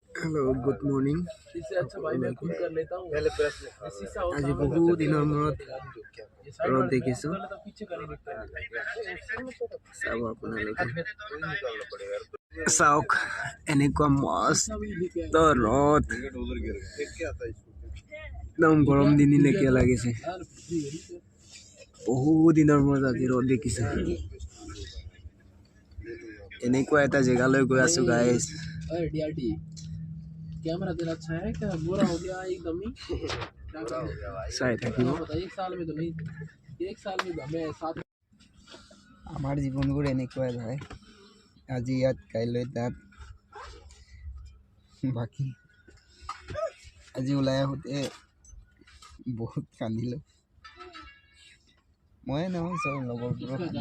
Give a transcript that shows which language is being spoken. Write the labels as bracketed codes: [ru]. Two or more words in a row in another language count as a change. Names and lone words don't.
[en] hello good morning [as] আজি বহু দিনৰ মূৰত ৰ'দ দেখিছোঁ চাব আপোনালোকে চাওক এনেকুৱা মস্ত ৰ'দ একদম গৰম দিন লেখীয়া লাগিছে বহু দিনৰ মূৰত আজি ৰ'দ দেখিছোঁ এনেকুৱা এটা জেগালৈ গৈ আছোঁ গাইজ [hi] कैमरा तेरा अच्छा है क्या बुरा हो गया एकदम ही [as] চাই থাকিব [hi] एक साल में तो नहीं एक साल में हमें साथ [as] আমাৰ জীৱনবোৰ এনেকুৱাই ভাই আজি ইয়াত কাইলৈ তাত বাকী আজি ওলাই আহোঁতে বহুত কান্দিলোঁ ময়ে নহয় চব লগৰবোৰক